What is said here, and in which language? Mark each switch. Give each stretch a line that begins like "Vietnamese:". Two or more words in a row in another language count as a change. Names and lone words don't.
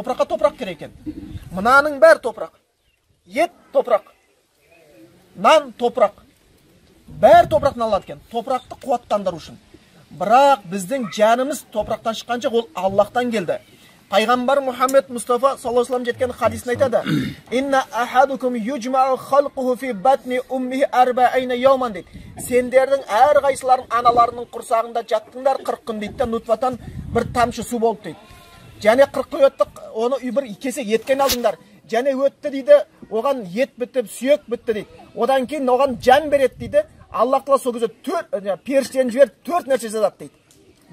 Kazakh: Топыраққа топырақ керек екен. Мынаның бәрі топырақ. Ет топырақ. Нан топырақ. Бәрі топырақтан алады екен. Топырақты қуаттандыру үшін. Бірақ біздің жанымыз топырақтан шыққан жоқ, ол Аллахтан келді. Пайғамбар Мұхаммед Мұстафа
Arabic: صلى الله عليه وسلم
Kazakh: жеткен хадисін айтады.
Arabic: إن أحدكم يجمع خلقه في بطن أمه 40 يوما дейді.
Kazakh: Сендердің әрқайсыларың аналарының құрсағында жаттыңдар 40 күн дейді, нутфатан бір тамшы су болып дейді. Және 40 күн өтті, оны бір кесек еткен алдыңдар. Және өтті дейді, оған ет бітіп, сүйек бітті дейді. Одан кейін оған жан береді дейді. Аллах Тағала сол кезде періштені жіберіп 4 нәрсе жазады дейді.